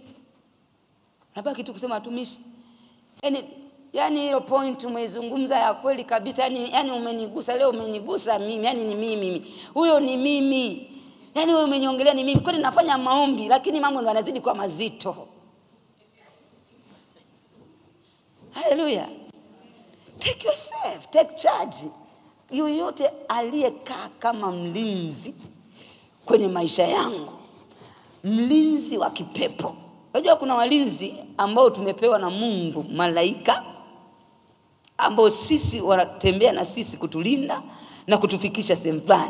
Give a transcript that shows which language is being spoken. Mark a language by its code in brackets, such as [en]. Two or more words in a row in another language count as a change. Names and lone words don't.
[sw] Hapa kitu kusema watumishi. Yani hilo point umezungumza ya kweli kabisa. Yani umenigusa leo, umenigusa mimi. Yani ni mimi. Huyo ni mimi. Yani wewe umeniongelea ni mimi. Kwani nafanya maombi lakini mambo ndo yanazidi kwa mazito. Hallelujah. [en] Take yourself, take charge. [sw] Yoyote aliyekaa kama mlinzi kwenye maisha yangu, mlinzi wa kipepo. Unajua kuna walinzi ambao tumepewa na Mungu, malaika ambao sisi wanatembea na sisi kutulinda na kutufikisha sehemu fulani.